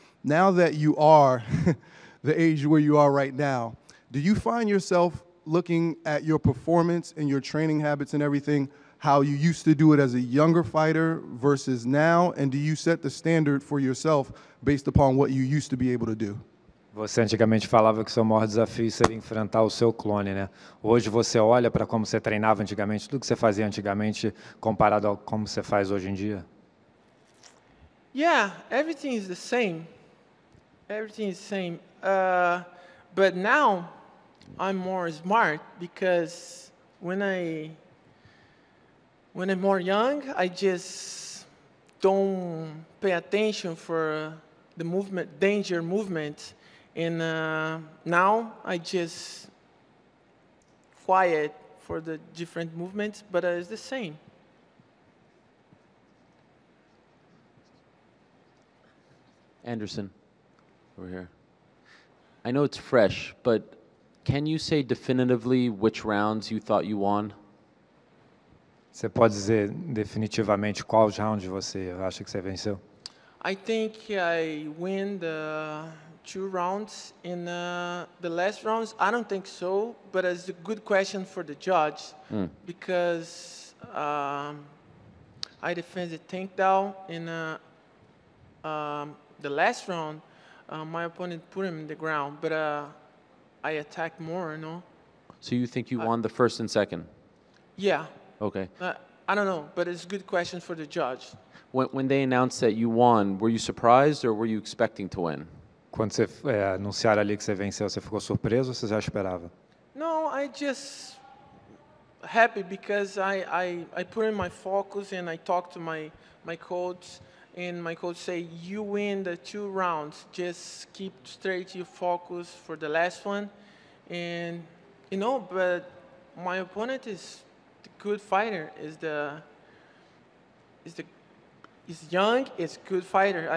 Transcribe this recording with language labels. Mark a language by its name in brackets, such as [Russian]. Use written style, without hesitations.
[English] Now that you are the age where you are right now, do you find yourself looking at your performance and your training habits and everything, how you used to do it as a younger fighter versus now? And do you set the standard for yourself based upon what you used to be able to do? [Portuguese] Você antigamente falava que seu maior desafio seria enfrentar o seu clone, né? Hoje você olha para como você treinava antigamente, tudo que você fazia antigamente comparado ao como você faz hoje em dia? [English] Yeah, everything is the same. Everything is the same. But now I'm more smart because when I'm more young, I just don't pay attention for the movement, danger movement, and now I just quiet for the different movements, but it's the same. Anderson, over here. I know it's fresh, but can you say definitively which rounds you thought you won? [Portuguese] Você pode dizer definitivamente quais rounds você acha que você venceu? [English] I think I win the 2 rounds. In the last rounds, I don't think so, but it's a good question for the judge because I defended takedown in the last round. My opponent put him in the ground, but I attacked more, So you think you won the first and second? Yeah. Okay. I don't know, but it's a good question for the judge. When they announced that you won, were you surprised or were you expecting to win? [Portuguese] Quando você anunciaram ali que você venceu, você ficou surpreso ou você já esperava? [English] No, I just happy because I put in my focus and I talked to my coach, and my coach say, you win the 2 rounds, just keep straight your focus for the last one. And but my opponent is the good fighter, is young, is good fighter.